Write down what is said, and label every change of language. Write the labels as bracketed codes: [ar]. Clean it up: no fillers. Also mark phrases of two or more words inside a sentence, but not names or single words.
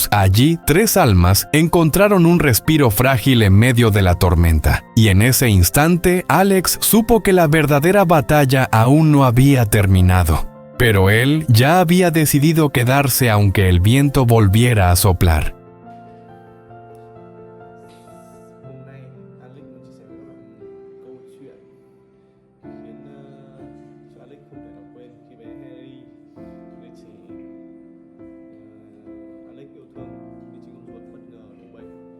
[es] Allí, 3 almas encontraron un respiro frágil en medio de la tormenta. Y en ese instante, Alex supo que la verdadera batalla aún no había terminado. Pero él ya había decidido quedarse aunque el viento volviera a soplar. [vi] Hôm nay Alex muốn chia sẻ với các bạn một câu chuyện khiến cho Alex không thể nào quên khi bé Harry, đứa trẻ Alex yêu thương, đứa trẻ con ruột bất ngờ đổ bệnh.